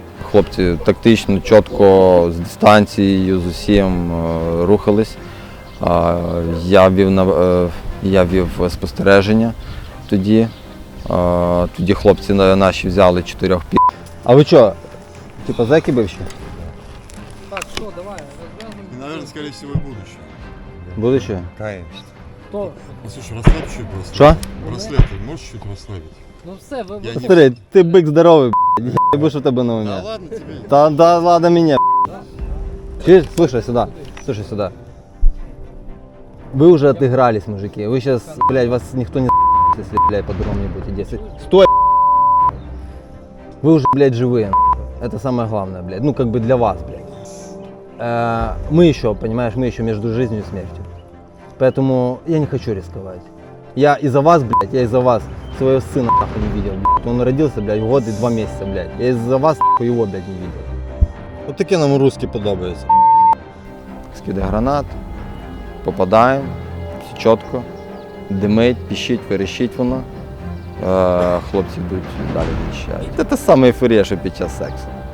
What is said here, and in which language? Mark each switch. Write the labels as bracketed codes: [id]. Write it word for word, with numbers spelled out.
[uk] Хлопці тактично, чітко, з дистанцією, з усім е, рухались. А, Я вів, на- е, я вів спостереження тоді. Е, Тоді хлопці на- наші взяли чотирьох пі. А ви що, типа зеки бивші? Так, що, давай, розв'язуємо. [ru] И, наверное, скорее всего, и будущее. Будучи? [uk] Хто? [ru] Ну, слушай, расслабь чуть браслет. [uk] Що? [ru] Браслет, ты можешь чуть расслабить? [uk] Ну все, ви... Я ви- не- [ru] Смотри, [uk] ти бик здоровий, б***ь, я б, що в тебе на умі. [ru] Да ладно тебе. Та да ладно мене, б***ь. Чи- Слушай сюда, слушай сюда. Вы уже отыгрались, мужики. Вы сейчас, блядь, вас никто не за***т, если, блядь, по-другому не будете действовать. Стой, б***ь. Вы уже, блядь, живые. н***. Это самое главное, блядь. Ну, как бы для вас, блядь. Э, Мы еще, понимаешь, мы еще между жизнью и смертью. Поэтому я не хочу рисковать. Я из-за вас, блядь, я из-за вас своего сына нахуй не видел, блядь. Он родился, блядь, год и два месяца, блядь. Я из-за вас нахуй его, блядь, не видел. [uk] От таке нам русські подобається. Скиди гранат, попадаємо, все чітко, димить, піщить, верещить воно. Е, хлопці йдуть далі відчають. Це та сама ейфорія, що під час сексу.